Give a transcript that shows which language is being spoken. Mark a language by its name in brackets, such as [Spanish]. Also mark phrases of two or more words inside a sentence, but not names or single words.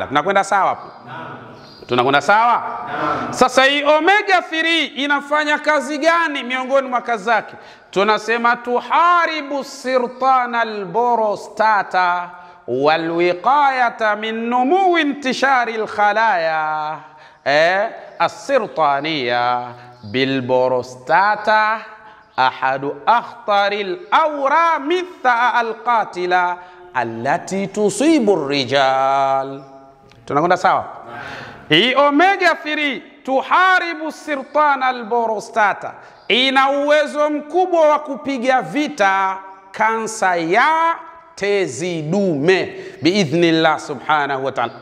[Swahili] Tunakwenda sawa hapo? Tunakwenda sawa? Sasa hii omega 3 inafanya kazi gani? Miongoni mwa kazi zake tunasema [Arabic] تحارب سرطان البروستاتا والوقاية من نمو انتشار الخلايا السرطانية بالبروستاتا أحد أخطر الأورام القاتلة التي تصيب الرجال. [Swahili] tunakwenda sawa? Hii omega 3 [Arabic] تحارب سرطان البروستاتا, [Swahili] ina uwezo mkubwa wa kupiga vita kansa ya tezi dume [Arabic] بإذن الله سبحانه وتعالى.